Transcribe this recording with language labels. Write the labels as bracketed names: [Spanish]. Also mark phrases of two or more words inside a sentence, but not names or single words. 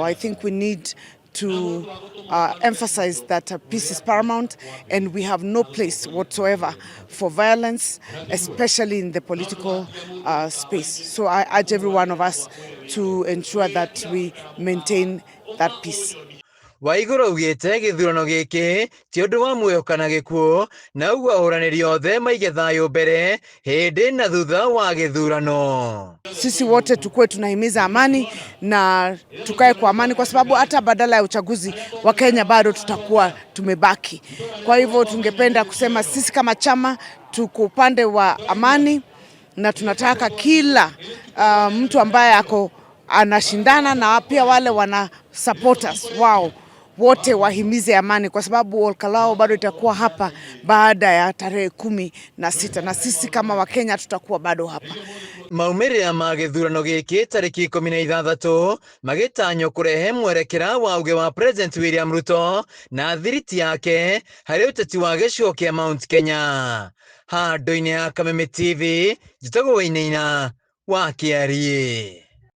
[English] I think we need to emphasize that peace is paramount, and we have no place whatsoever for violence, especially in the political space. So I urge every one of us to ensure that we maintain that peace. [Kikuyu] Waigũrũ augĩte gĩthurano gĩkĩ ti ũndũ wa muoyo kana gĩkuũ, na ũguo ahũranĩri othe maige thayũ mbere hĩndĩ na thutha wa gĩthurano. [Swahili] Sisi wote tukue tunahimiza amani na tukae kwa amani, kwa sababu hata badala ya uchaguzi wa Kenya bado tutakuwa tumebaki. Kwa hivyo tungependa kusema sisi kama chama tuko upande wa amani, na tunataka kila mtu ambaye anashindana na pia wale wana supporters wao wote wahimize amani, kwa sababu Olkalau bado itakuwa hapa baada ya tarehe 16, na sisi kama Wakenya tutakuwa bado hapa. [Kikuyu] Maumĩrĩra ma gĩthurano gĩkĩ tarĩki 16 magĩtanywo kũrehe mwerekera wa uge wa President William Ruto na thiriti yake harĩ ũteti wa gĩcigo kĩa Mount Kenya. Handũ-inĩ ya Kameme TV, njĩtagwo Wainaina wa Kĩarie.